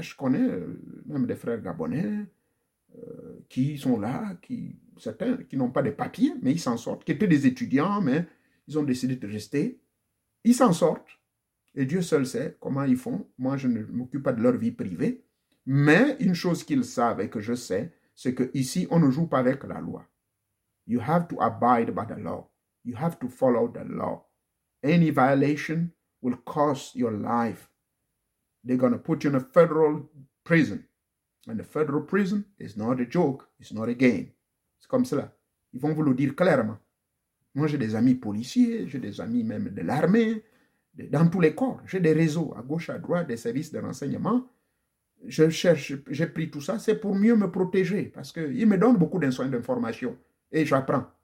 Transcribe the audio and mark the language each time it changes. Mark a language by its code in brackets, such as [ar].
[fr] Je connais même des frères gabonais qui sont là, certains qui n'ont pas de papiers, mais ils s'en sortent, qui étaient des étudiants, mais ils ont décidé de rester. Ils s'en sortent et Dieu seul sait comment ils font. Moi, je ne m'occupe pas de leur vie privée. Mais une chose qu'ils savent et que je sais, c'est qu'ici, on ne joue pas avec la loi. [en] You have to abide by the law. You have to follow the law. Any violation will cost your life. They're going to put you in a federal prison. And the federal prison is not a joke. It's not a game. [fr] C'est comme cela. Ils vont vous le dire clairement. Moi, j'ai des amis policiers, j'ai des amis même de l'armée, dans tous les corps. J'ai des réseaux à gauche, à droite, des services de renseignement. Je cherche, j'ai pris tout ça. C'est pour mieux me protéger parce qu'ils me donnent beaucoup d'informations et j'apprends.